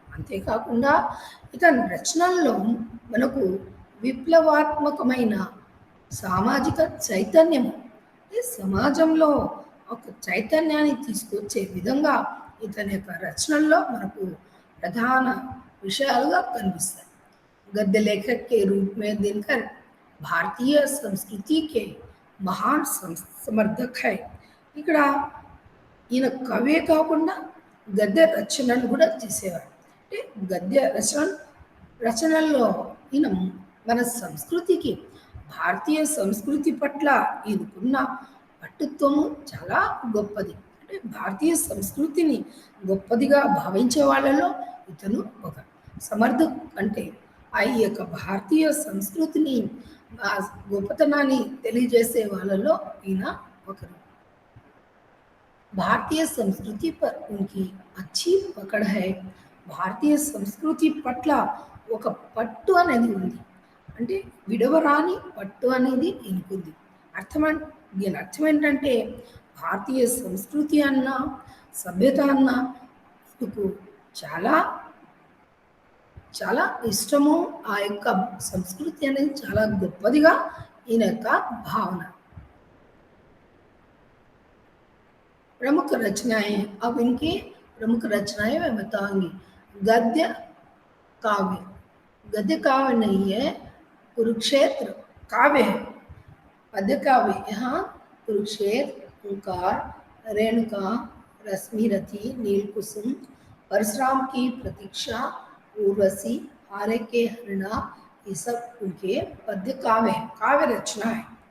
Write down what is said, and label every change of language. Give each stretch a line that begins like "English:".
Telugu: అంతేకాకుండా ఇతని రచనల్లో మనకు విప్లవాత్మకమైన సామాజిక చైతన్యము, సమాజంలో ఒక చైతన్యాన్ని తీసుకొచ్చే విధంగా ఇతని యొక్క రచనల్లో మనకు ప్రధాన విషయాలుగా కనిపిస్తాయి.
Hindi: गद्य लेखक के रूप में दिनकर भारतीय संस्कृति के महान समर्थक है.
Telugu: ఇక్కడ ఈయన కవే కాకుండా గద్య రచనలు కూడా చేసేవారు. అంటే గద్య రచనల్లో ఈయన మన సంస్కృతికి, భారతీయ సంస్కృతి పట్ల ఈయనకున్న పట్టుత్వము చాలా గొప్పది. అంటే భారతీయ సంస్కృతిని గొప్పదిగా భావించే వాళ్ళలో ఇతను ఒక సమర్థక్. అంటే ఈ యొక్క భారతీయ సంస్కృతిని గొప్పతనాన్ని తెలియజేసే వాళ్ళలో ఈయన ఒకరు.
Hindi: భారతీయ సంస్కృతి పర్ ఉన్కి అచ్చి పకడ్ హై.
Telugu: భారతీయ సంస్కృతి పట్ల ఒక పట్టు అనేది ఉంది, అంటే విడవరాని పట్టు అనేది ఈయనకుంది. దీని అర్థం ఏంటంటే భారతీయ సంస్కృతి అన్న, సభ్యత అన్న ఈయనకు చాలా చాలా ఇష్టము. ఆ యొక్క సంస్కృతి అనేది చాలా గొప్పదిగా ఈయన యొక్క భావన.
Hindi: प्रमुख रचनाएं, अब इनकी प्रमुख रचनाएं मैं बताऊंगी. गद्य काव्य नहीं है, कुरुक्षेत्र काव्य है. पद्य काव्य यहाँ कुरुक्षेत्र, ओंकार, रेणुका, रश्मिरथी, नीलकुसुम, परशुराम की प्रतीक्षा, उर्वशी, आर्य के हरिणा, ये सब उनके पद्य काव्य है, काव्य रचना है.